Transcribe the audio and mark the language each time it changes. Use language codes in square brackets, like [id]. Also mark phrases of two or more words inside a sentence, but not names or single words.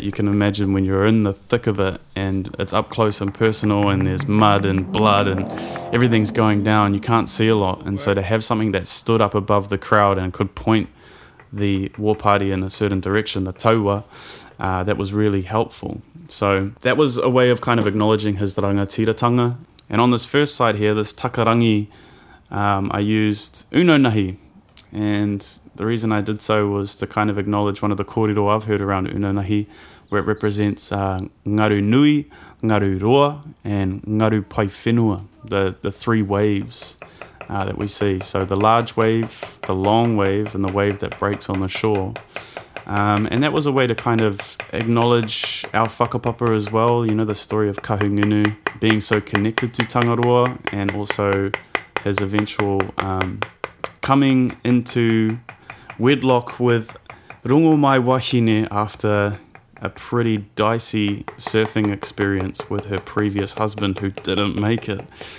[en] You can imagine when you're in the thick of it and it's up close and personal and there's mud and blood and everything's going down, you can't see a lot, and so to have something that stood up above the crowd and could point the war party in a certain direction, the tauwa, that was really helpful. So that was a way of kind of acknowledging his rangatiratanga. And on this first side here, this takarangi, I used [mi] uno nahi, [en] and the reason I did so was to kind of acknowledge one of the kōrero I've heard around [mi] uno nahi, [en] where it represents [mi] ngaru nui, ngaru roa, [en] and [mi] ngaru pai whenua, [en] the three waves that we see. So the large wave, the long wave, and the wave that breaks on the shore. And that was a way to kind of acknowledge our whakapapa as well, you know, the story of Kahungunu being so connected to Tangaroa, and also his eventual coming into wedlock with Rongo Mai Wahine after a pretty dicey surfing experience with her previous husband who didn't make it.